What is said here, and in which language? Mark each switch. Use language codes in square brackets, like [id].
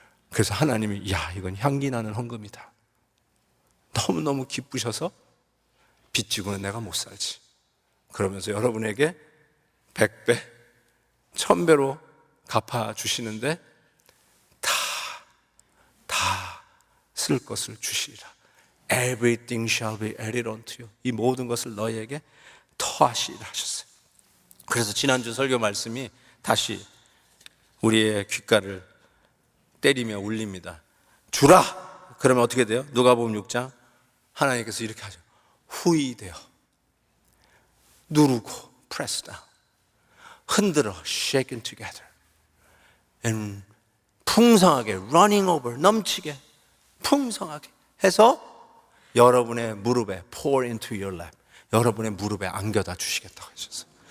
[ko] 그래서 하나님이 야, 이건 향기 나는 헌금이다. 너무너무 기쁘셔서 빚지고는 내가 못 살지. 그러면서 여러분에게 100배, 1000배로 갚아주시는데 다 쓸 것을 주시리라. [en] Everything shall be added unto you. [ko] 이 모든 것을 너희에게 더하시리라 하셨어요. 그래서 지난주 설교 말씀이 다시 우리의 귓가를 때리며 울립니다. 주라! 그러면 어떻게 돼요? 누가복음 6장 하나님께서 이렇게 하죠. 후이되어 누르고 [en] press down [ko] 흔들어 [en] shaken together and [ko] 풍성하게 [en] running over [ko] 넘치게 풍성하게 해서 여러분의 무릎에 [en] pour into your lap [ko] 여러분의 무릎에 안겨다 주시겠다고 하셨어요.